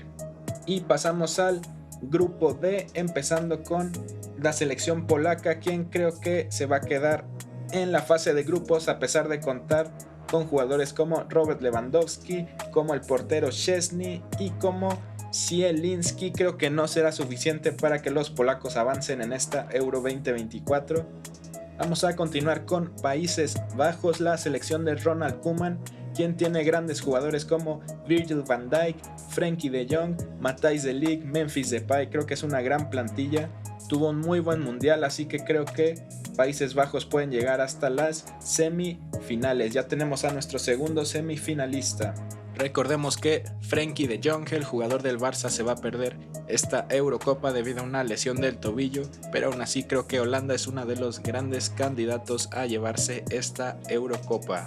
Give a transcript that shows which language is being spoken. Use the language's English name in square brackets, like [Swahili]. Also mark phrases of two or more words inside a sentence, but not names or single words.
[Spanish] Y pasamos al grupo D, empezando con la selección polaca, quien creo que se va a quedar en la fase de grupos a pesar de contar con jugadores como Robert Lewandowski, como el portero Szczesny y como Zielinski. Creo que no será suficiente para que los polacos avancen en esta Euro 2024. Vamos a continuar con Países Bajos, la selección de Ronald Koeman, quien tiene grandes jugadores como Virgil van Dijk, Frenkie de Jong, Matthijs de Ligt, Memphis Depay. Creo que es una gran plantilla, tuvo un muy buen mundial, así que creo que Países Bajos pueden llegar hasta las semifinales. Ya tenemos a nuestro segundo semifinalista. Recordemos que Frenkie de Jong, el jugador del Barça, se va a perder esta Eurocopa debido a una lesión del tobillo, pero aún así creo que Holanda es uno de los grandes candidatos a llevarse esta Eurocopa.